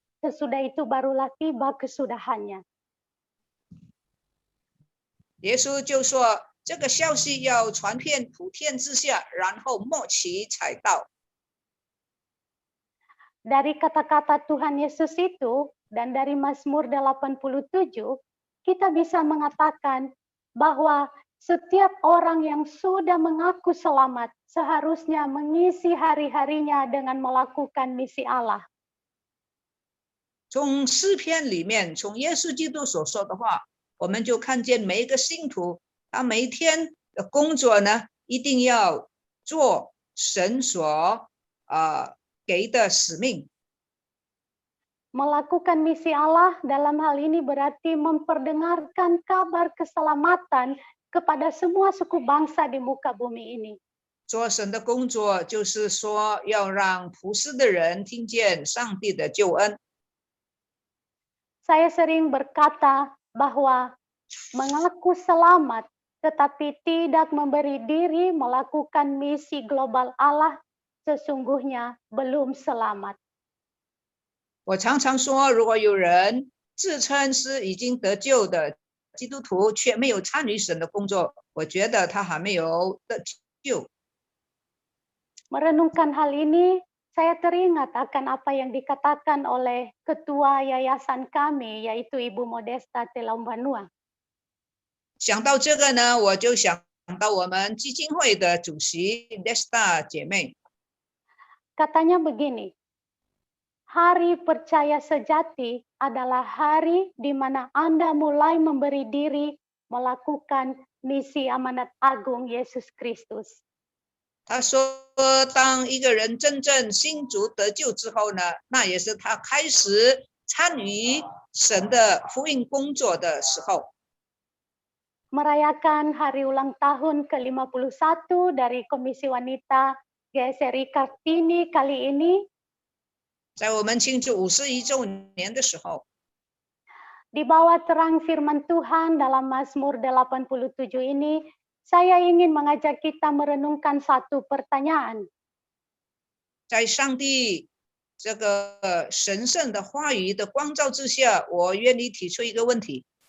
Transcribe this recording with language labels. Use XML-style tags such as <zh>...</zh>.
<id>Sesudah itu barulah tiba kesudahannya.</id> <zh>耶稣就说这个消息要传遍普天之下，然后末期才到。</zh> <id>Dari kata-kata Tuhan Yesus itu dan dari Mazmur 87, kita bisa mengatakan bahwa setiap orang yang sudah mengaku selamat seharusnya mengisi hari-harinya dengan melakukan misi Allah.</id> <zh>从诗篇里面，从耶稣基督所说的话，我们就看见每一个信徒，他每一天的工作呢，一定要做神所给的使命。</zh> <id>Melakukan misi Allah dalam hal ini berarti memperdengarkan kabar keselamatan kepada semua suku bangsa di muka bumi ini.</id> <zh>做神的工作，就是说要让普世的人听见上帝的救恩。</zh> <id>Saya sering berkata bahwa mengaku selamat tetapi tidak memberi diri melakukan misi global Allah sesungguhnya belum selamat.</id> <zh>我常常说，如果有人自称是已经得救的基督徒，却没有参与神的工作，我觉得他还没有得救。</zh> <id>merenungkan hal ini, saya teringat akan apa yang dikatakan oleh ketua yayasan kami, yaitu Ibu Modesta Telombanua.</id> <zh>想到这个呢，我就想到我们基金会的主席 Desta 姐妹，</zh> <id>Katanya begini, hari percaya sejati adalah hari di mana Anda mulai memberi diri melakukan misi amanat agung Yesus Kristus.</id> <zh>她说，当一个人真正信主得救之后呢，那也是他开始参与神的福音工作的时候。</zh> <id>Merayakan hari ulang tahun ke-51 dari Komisi Wanita GSRI Kartini kali ini,</id> <zh>在我们庆祝51周年的时候，</zh> <id>di bawah terang firman Tuhan dalam Mazmur 87 ini, saya ingin mengajak kita merenungkan satu pertanyaan.</id> <zh>在上帝这个神圣的话语的光照之下，我愿意提出一个问题。</zh>